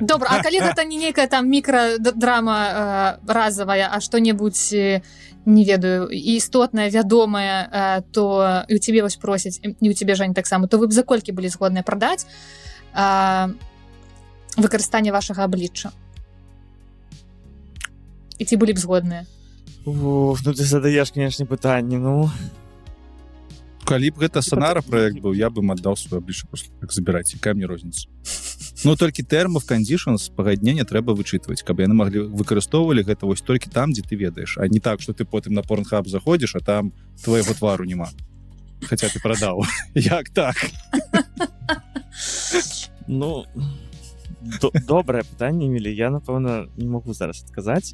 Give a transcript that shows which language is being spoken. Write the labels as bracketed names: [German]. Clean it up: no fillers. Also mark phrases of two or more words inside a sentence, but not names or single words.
[Belarusian] Добра, а калі гэта не нейкая там мікрадрама разавая, а што-небудзь, не ведаю, істотнае, вядомае, то і ў цябе вось просяць, і ў цябе, Жань, таксама, то вы б за колькі былі згодныя прадаць выкарыстанне вашага аблічча? І ці былі б згодныя? Ну ты задаеш, конечно, пытанне, ну... Калі б гэта Сонара проект быў, я бы аддаў свой аблічча просто так забіраць, якая мне розніца. Ну толькі [English] term of conditions [Belarusian] пагаднення трэба вычытваць, каб яны маглі выкарыстоўвалі гэта вось толькі там, дзе ты ведаеш, а не так, што ты потым на Pornhub заходзіш, а там твайго твару няма. Хаця ты прадаў. Як так? Ну... Добрае пытанне, Эмілі, я, напэўна, не магу зараз адказаць.